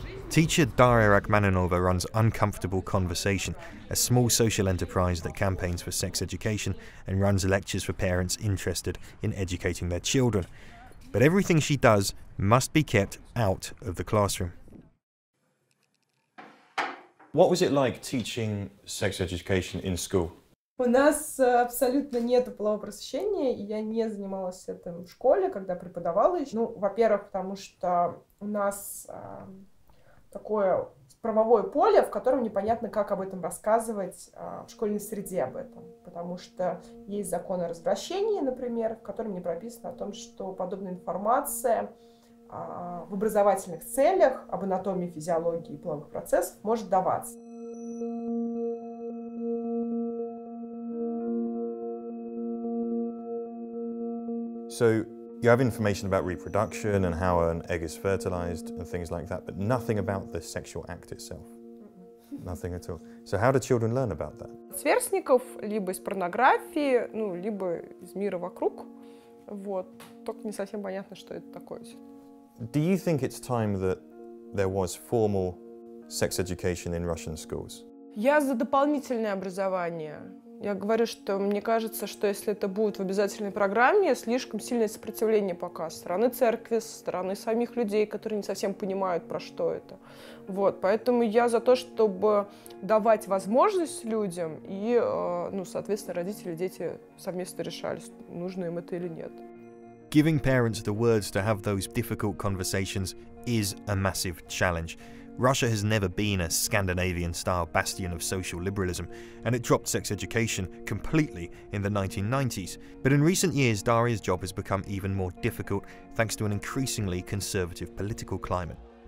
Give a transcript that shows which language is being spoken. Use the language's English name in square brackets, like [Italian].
[English] Teacher Daria Rachmaninova runs Uncomfortable Conversation, a small social enterprise that campaigns for sex education and runs lectures for parents interested in educating their children. But everything she does must be kept out of the classroom. What was it like teaching sex education in school? [Russian] У нас абсолютно нет полового просвещения, и я не занималась этим в школе, когда преподавала. Во-первых, потому что у нас такое правовое поле, в котором непонятно, как об этом рассказывать в школьной среде об этом. Потому что есть закон о развращении, например, в котором не прописано о том, что подобная информация в образовательных целях об анатомии, физиологии и половых процессов может даваться. [English] So you have information about reproduction and how an egg is fertilized and things like that, but nothing about the sexual act itself. Nothing at all. So how do children learn about that? [Russian] Сверстников либо из порнографии, ну, либо из мира вокруг. Вот. Только не совсем понятно, что это такое. [English] Do you think it's time that there was formal sex education in Russian schools? [Russian] Я за дополнительное образование. Я говорю, что мне кажется, что если это будет в обязательной программе, слишком сильное сопротивление пока со стороны церкви, со стороны самих людей, которые не совсем понимают, про что это. Вот, поэтому я за то, чтобы давать возможность людям и, ну, соответственно, родители и дети совместно решали, нужно им это или нет. [English] Giving parents the words to have those difficult conversations is a massive challenge. Russia has never been a Scandinavian-style bastion of social liberalism, and it dropped sex education completely in the 1990s. But in recent years, Daria's job has become even more difficult thanks to an increasingly conservative political climate.